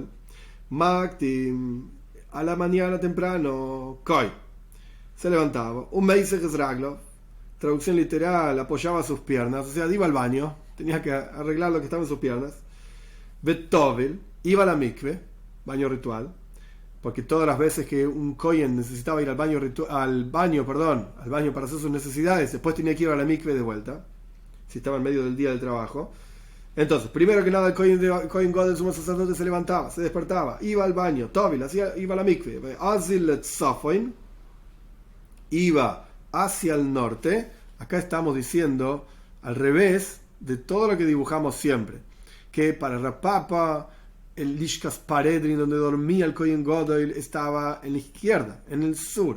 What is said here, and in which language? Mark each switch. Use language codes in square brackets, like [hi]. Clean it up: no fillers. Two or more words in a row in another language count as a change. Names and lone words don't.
[es] Maktim, a la mañana temprano, Koi, se levantaba, un [he] מסיך רגלו, [es] traducción literal, apoyaba sus piernas, o sea, iba al baño, tenía que arreglar lo que estaba en sus piernas. Betovil, iba a la mikve, baño ritual, porque todas las veces que un kohen necesitaba ir al baño para hacer sus necesidades, después tenía que ir a la mikve de vuelta, si estaba en medio del día del trabajo. Entonces, primero que nada, el kohen gadol, el sumo sacerdote, se levantaba, se despertaba, iba al baño, tovil, iba a la mikve, iba hacia el norte. Acá estamos diciendo al revés de todo lo que dibujamos siempre, que para Rav Papa el Lishkas Paredrin, donde dormía el Kohen Gadol, estaba en la izquierda, en el sur.